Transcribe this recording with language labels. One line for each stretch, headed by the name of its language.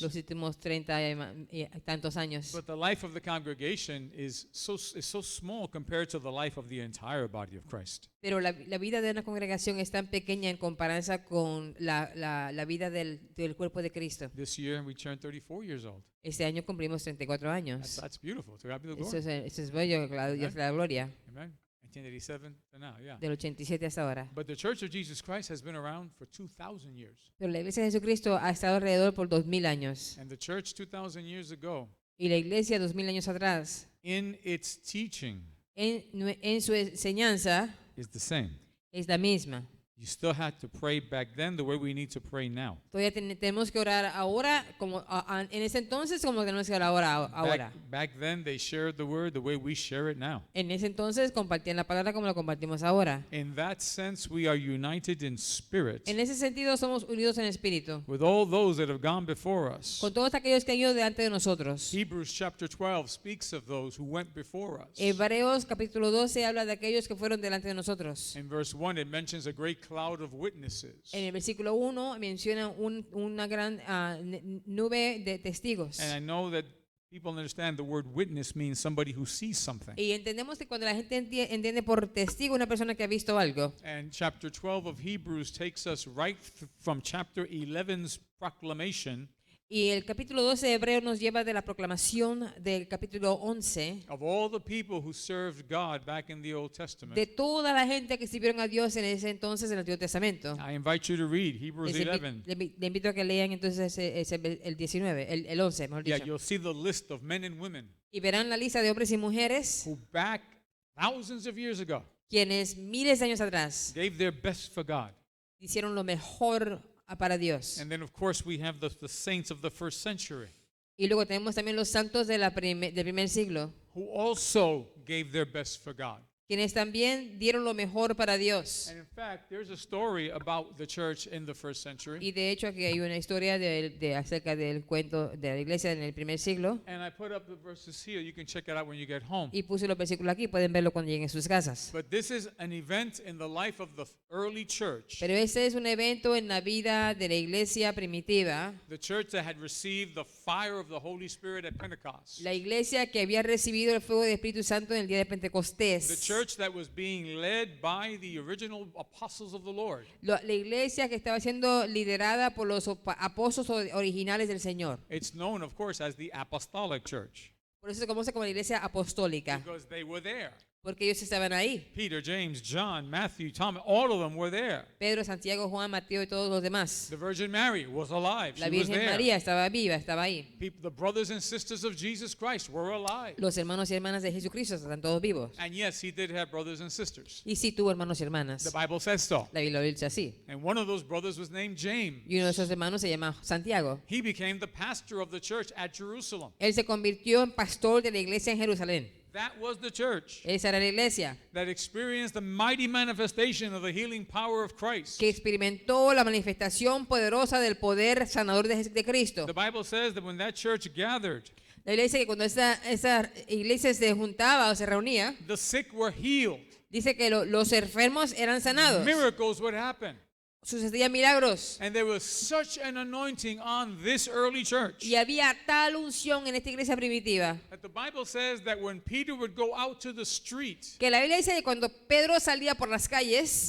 Spanish: los últimos 30 y tantos años.
English: But the life of the congregation is so small compared to the life of the entire body of Christ.
Spanish: Pero la vida de una congregación es tan pequeña en comparación con la vida del cuerpo de Cristo.
English: This year we turned 34 years old.
Spanish: Este año cumplimos 34 años.
English: That's beautiful. To God be the
Spanish: Eso
English: glory.
Spanish: es bello, Dios la gloria,
English: Amen. 1987 to now, yeah.
Spanish: del 87 hasta ahora.
English: But the Church of Jesus Christ has been around for 2,000 years.
Spanish: Pero la iglesia de Jesucristo ha estado alrededor por 2000 años.
English: And the church 2,000 years ago,
Spanish: Y la iglesia 2000 años atrás,
English: in its teaching,
Spanish: en su enseñanza,
English: is the same.
Spanish: es la misma.
English: You still had to pray back then the way we need to pray now.
Spanish: Todavía tenemos que orar ahora, como en ese entonces, como tenemos que orar ahora.
English: Back then they shared the word the way we share it now.
Spanish: En ese entonces compartían la palabra como la compartimos ahora.
English: In that sense, we are united in spirit
Spanish: En ese sentido somos unidos en espíritu
English: with all those that have gone before us.
Spanish: con todos aquellos que han ido delante de nosotros.
English: Hebrews chapter 12 speaks of those who went before us.
Spanish: Hebreos capítulo 12 habla de aquellos que fueron delante de nosotros.
English: In verse 1, it mentions a great cloud of witnesses.
Spanish: En el versículo 1 menciona una gran nube de testigos.
English: And I know that people understand the word witness means somebody who sees something.
Spanish: Y entendemos que cuando la gente entiende por testigo una persona que ha visto algo.
English: And chapter 12 of Hebrews takes us right from chapter 11's proclamation
Spanish: Y el capítulo 12 de Hebreos nos lleva de la proclamación del capítulo 11
English: of all the people who served God back in the Old Testament.
Spanish: de toda la gente que sirvieron a Dios en ese entonces en el Antiguo Testamento.
English: I invite you to read Hebrews
Spanish: Les
English: 11.
Spanish: le invito a que lean entonces el 19, el 11, mejor
English: Yeah, you'll see the list of men and women
Spanish: Y verán la lista de hombres y mujeres
English: who back thousands of years ago
Spanish: quienes miles de años atrás
English: gave their best for God.
Spanish: hicieron lo mejor para Dios.
English: And then of course we have the saints of the first century
Spanish: Y luego tenemos también los santos del primer siglo,
English: who also gave their best for God.
Spanish: quienes también dieron lo mejor para Dios.
English: And in fact, there's a story about the church in the first century.
Spanish: Y de hecho aquí hay una historia acerca del cuento de la iglesia en el primer siglo.
English: And I put up the verses here. You can check it out when you get home.
Spanish: Y puse los versículos aquí, pueden verlo cuando lleguen a sus casas.
English: But this is an event in the life of the early church.
Spanish: Pero ese es un evento en la vida de la iglesia primitiva,
English: The church that had received the fire of the Holy Spirit at Pentecost.
Spanish: la iglesia que había recibido el fuego del Espíritu Santo en el día de
English: The
Spanish: Pentecostés,
English: church that was being led by the original apostles of the Lord.
Spanish: la iglesia que estaba siendo liderada por los apóstoles originales del Señor.
English: It's known, of course, as the apostolic church
Spanish: Por eso se conoce como la iglesia apostólica,
English: because they were there.
Spanish: porque ellos estaban ahí.
English: Peter, James, John, Matthew, Thomas, all of them were there.
Spanish: Pedro, Santiago, Juan, Mateo y todos los demás.
English: The Virgin Mary was alive.
Spanish: La
English: She was
Spanish: Virgen
English: there.
Spanish: María estaba viva, estaba ahí.
English: The brothers and sisters of Jesus Christ were alive.
Spanish: Los hermanos y hermanas de Jesucristo están todos vivos.
English: And yes, he did have brothers and sisters.
Spanish: Y sí tuvo hermanos y
English: The
Spanish: hermanas.
English: Bible says so.
Spanish: La Biblia lo dice así.
English: And one of those brothers was named James.
Spanish: Y uno de esos hermanos se llama Santiago.
English: He became the pastor of the church at Jerusalem.
Spanish: Él se convirtió en pastor de la iglesia en Jerusalén.
English: That was the church
Spanish: Esa era la iglesia
English: that experienced the mighty manifestation of the healing power of Christ.
Spanish: que experimentó la manifestación poderosa del poder sanador de Cristo.
English: The Bible says that when that church gathered,
Spanish: La Biblia dice que cuando esa iglesia se juntaba o se reunía,
English: the sick were healed.
Spanish: dice que los enfermos eran sanados.
English: Miracles would happen.
Spanish: Sucedían milagros.
English: And there was such an anointing on this early church
Spanish: Y había tal unción en esta iglesia primitiva
English: that the Bible says that when Peter would go out to the street,
Spanish: que la Biblia dice que cuando Pedro salía por las calles,